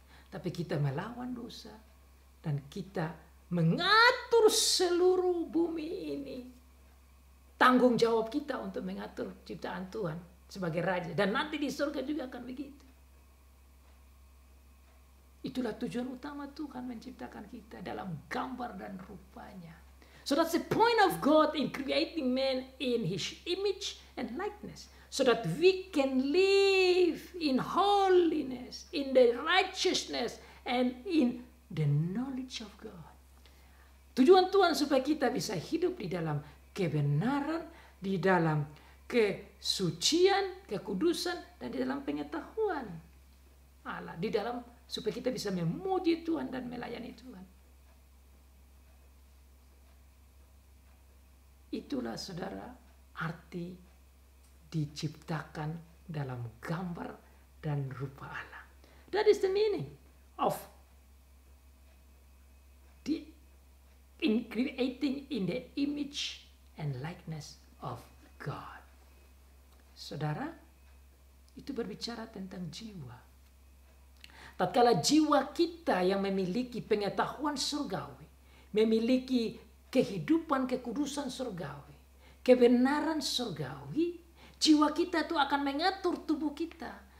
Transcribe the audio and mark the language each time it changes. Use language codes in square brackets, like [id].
[id] Tapi kita melawan dosa. Dan kita mengatur seluruh bumi ini. Tanggung jawab kita untuk mengatur ciptaan Tuhan sebagai raja. Dan nanti di surga juga akan begitu. Itulah tujuan utama Tuhan menciptakan kita dalam gambar dan rupanya. [en] So that's the point of God in creating man in his image and likeness. So that we can live in holiness, in the righteousness, and in the knowledge of God. [id] Tujuan Tuhan supaya kita bisa hidup di dalam kebenaran, di dalam kesucian, kekudusan, dan di dalam pengetahuan Allah. Di dalam supaya kita bisa memuji Tuhan dan melayani Tuhan. Itulah saudara arti diciptakan dalam gambar dan rupa Allah. [en] That is the meaning of in creating in the image and likeness of God. [id] Saudara, itu berbicara tentang jiwa. Tatkala jiwa kita yang memiliki pengetahuan surgawi, memiliki kehidupan kekudusan surgawi, kebenaran surgawi, jiwa kita itu akan mengatur tubuh kita.